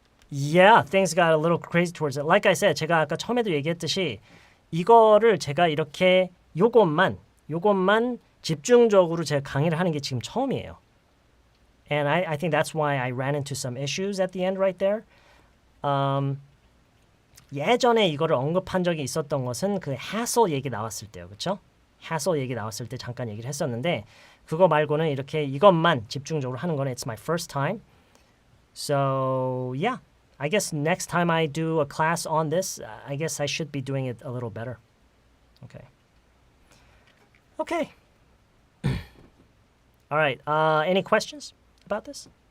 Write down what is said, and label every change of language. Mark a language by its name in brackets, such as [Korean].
[English] Yeah, things got a little crazy towards it. Like I said, [Korean] 제가 아까 처음에도 얘기했듯이 이거를 제가 이렇게 요것만 집중적으로 제가 강의를 하는 게 지금 처음이에요. [English] And I think that's why I ran into some issues at the end right there. [Korean] 예전에 이거를 언급한 적이 있었던 것은 그 hassle 얘기 나왔을 때요. 그렇죠? hassle 얘기 나왔을 때 잠깐 얘기를 했었는데 그거 말고는 이렇게 이것만 집중적으로 하는 거는 [English] it's my first time. So, yeah. I guess next time I do a class on this, I guess I should be doing it a little better. Okay. Okay. All right. Any questions about this?